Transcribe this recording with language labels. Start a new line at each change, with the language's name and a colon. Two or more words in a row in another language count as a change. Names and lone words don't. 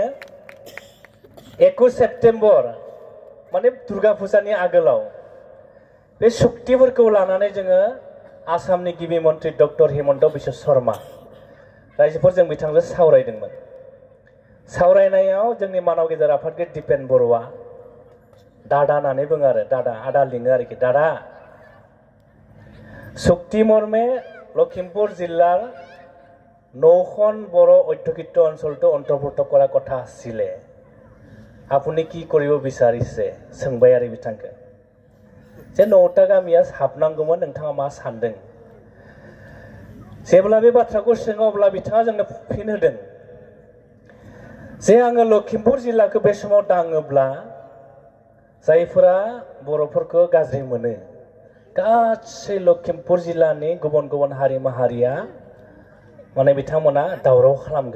Bodo: 21 सेप्तेम्बर माने दुर्गा फुजानि आगोलाव बे सुक्तिफोरखौ लानानै जोङो आसामनि गिबि मन्त्रि डक्टर हिमन्त बिश्व शर्मा रायजोफोर जों बिथांजों सावरायदोंमोन। सावरायनायाव जोंनि मानव गेदेर आफादगिरि दिपेन बर'आ दादा होननानै बुङो आरो, दादा आदा लिङो आरोखि।
Assamese: দাদা, চুক্তি মৰ্মে লখিমপুৰ জিলাৰ 9খন बर' অধ্যুষিত অঞ্চলটো অন্তৰ্ভুক্ত কৰাৰ কথা আছিলে। আপুনি কি কৰিব বিচাৰিছে?
Bodo: सोंबाय आरो बिथांखौ जे 9टा गामिया हाबनांगौमोन, नोंथाङा मा सानदों? जेब्ला बे बाथ्राखौ सोङो अब्ला बिथाङा जोंनो फिन होदों जे आङो लखिमपुर जिल्लाखौ बे समाव दाङोब्ला जायफोरा बर'फोरखौ गाज्रि मोनो, गासै लखिमपुर जिल्लानि गुबुन गुबुन हारि माहारिया माने बिथांमोना दावराव खालामगोन।